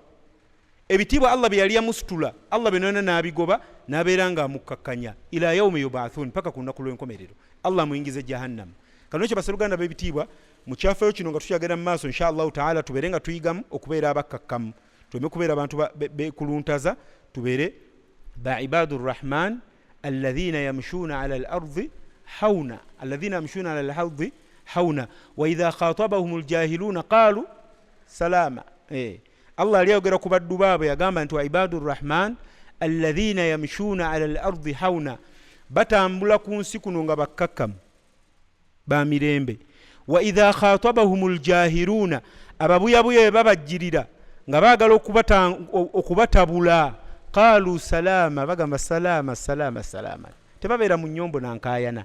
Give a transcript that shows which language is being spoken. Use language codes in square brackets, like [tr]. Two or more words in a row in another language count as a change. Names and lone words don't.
[lg] Ebitiibwa Allah bye yali yamusitula, Allah benona n'abigoba, n'abeera nga amukkakkanya [ar] إلى يوم يبعثون, [lg] paka ku lunaku lw'enkomerero Allah muyingize jahannam. Kano ekyo baseruganda b'ebitiibwa mu kyafeyo kino nga tukyagenda mu maaso [ar] إن شاء الله تعالى, [lg] tubeere nga tuyigamu okubeera abakkakkamu, tuleme kubeera abantu bekuluntaza, tubeere ba [ar] عباد الرحمن الذين يمشون على الأرض هونا الذين يمشون على الأرض هونا وإذا خاطبهم الجاهلون قالوا سلاما. [lg] Allah aliyogera ku baddu baabwe yagamba nti [ar] وعباد الرحمن الذين يمشون على الأرض هونا, [lg] batambula ku nsi kuno nga bakkakkamu ba mirembe. [ar] وإذا خاطبهم الجاهلون, [lg] ababuyabuya babajjirira nga baagala okubatabula, [ar] قالوا سلاما, [lg] bagamba [ar] سلاما سلاما سلاما, [lg] tebabeera mu nnyombo nankayana.